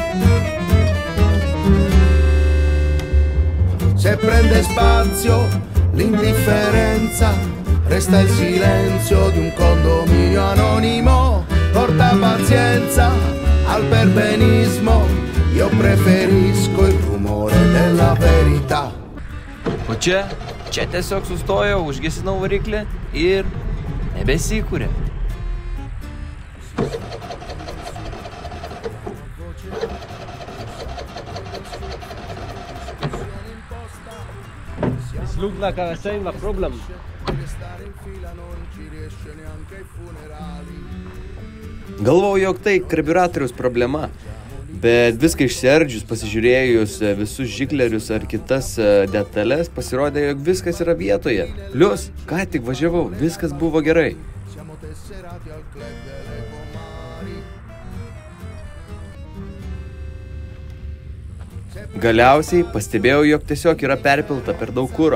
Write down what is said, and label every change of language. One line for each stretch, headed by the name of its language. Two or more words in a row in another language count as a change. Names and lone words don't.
Italian: Se prende spazio l'indifferenza, resta il silenzio di un condominio anonimo, porta pazienza al perbenismo, io preferisco il rumore della verità.
Lithuanian: O čia tiesiog sustojau, užgesinau variklį ir nebesikūrė.
English: This look like a same problem.
Lithuanian: Galvojau, jog tai karbiuratoriaus problema, bet viską išsiardžius, pasižiūrėjus visus žiklerius ar kitas detalės, pasirodė, jog viskas yra vietoje. Plius, ką tik važiavau, viskas buvo gerai. Galiausiai pastebėjau, jog tiesiog yra perpilta per daug kuro.